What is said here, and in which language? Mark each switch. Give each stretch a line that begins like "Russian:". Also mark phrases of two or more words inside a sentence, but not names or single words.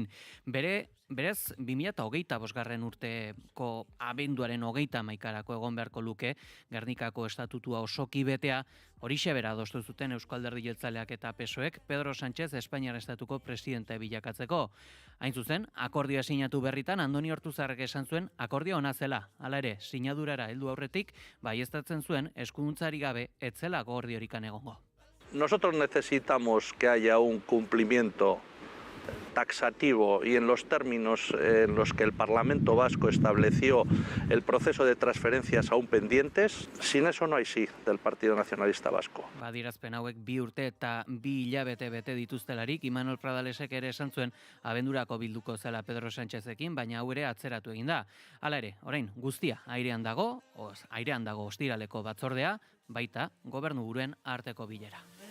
Basque: Berez, 2025 urteko abenduaren 31 egon beharko luke, Gernikako estatutua osoki betea, horixe bera adostu zuten Eusko Alderdi Jeltzaleak eta PSOEk Pedro Sánchez Espainiar estatuko presidente bilakatzeko. Hain zuzen, akordioa sinatu berritan Andoni Ortuzarrek esan zuen akordioa ona zela. Hala ere, sinadurara heldu aurretik, baieztatzen zuen eskuduntzari gabe ez zela akordiorikan egongo.
Spanish: Nosotros necesitamos que haya un cumplimiento taxativo y en los términos en los que el Parlamento Vasco estableció el proceso de transferencias aún pendientes. Sin eso no hay sí del Partido Nacionalista Vasco.
Basque: Adierazpen hauek 2 urte eta 2 hilabete bete dituztelarik, Imanol Pradalesek ere esan zuen abendurako bilduko zela Pedro Sánchezekin, baina hau ere atzeratu egin da. Hala ere, orain guztia airean dago ostiraleko batzordea, baita gobernuburuen arteko bilera.